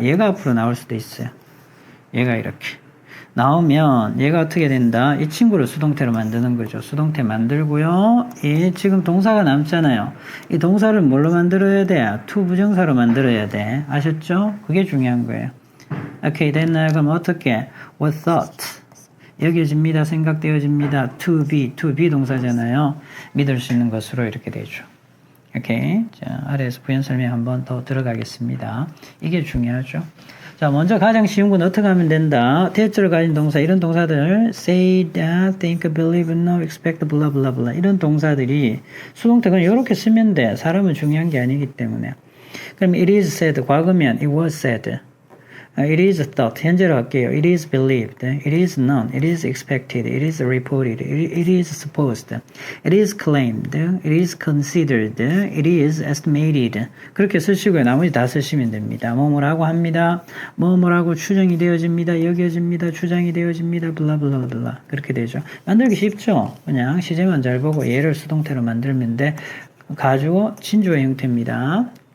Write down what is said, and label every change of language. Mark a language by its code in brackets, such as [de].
[ko] 얘가 앞으로 나올 수도 있어요. 얘가 이렇게 나오면 얘가 어떻게 된다? 이 친구를 수동태로 만드는 거죠. 수동태 만들고요. 이 지금 동사가 남잖아요. 이 동사를 뭘로 만들어야 돼? to 부정사로 만들어야 돼. 아셨죠? 그게 중요한 거예요. 오케이, 됐나요? 그럼 어떻게? [en] what thought 여겨집니다. [ko] 생각되어집니다. to be 동사잖아요. 믿을 수 있는 것으로 이렇게 되죠. 오케이. 자, 아래에서 부연 설명 한번 더 들어가겠습니다. 이게 중요하죠. 자, 먼저 가장 쉬운 건 어떻게 하면 된다? 대절을 가진 동사, 이런 동사들, [en] say, that, think, believe, know, expect, blah, blah, [ko] blah. 이런 동사들이 수동태는 이렇게 쓰면 돼. 사람은 중요한 게 아니기 때문에. 그럼 [en] it is said, [ko] 과거면 [en] it was said. It is thought, [ko] 현재로 할게요. [en] It is believed, it is known, it is expected, it is reported, it is supposed, it is claimed, it is considered, it is estimated. [ko] 그렇게 쓰시고요. 나머지 다 쓰시면 됩니다. 뭐뭐라고 합니다. 뭐뭐라고 추정이 되어집니다. 여겨집니다. 주장이 되어집니다. 블라블라블라. 그렇게 되죠. 만들기 쉽죠? 그냥 시제만 잘 보고 얘를 수동태로 만들면 돼. 가주어, 친주어 형태입니다.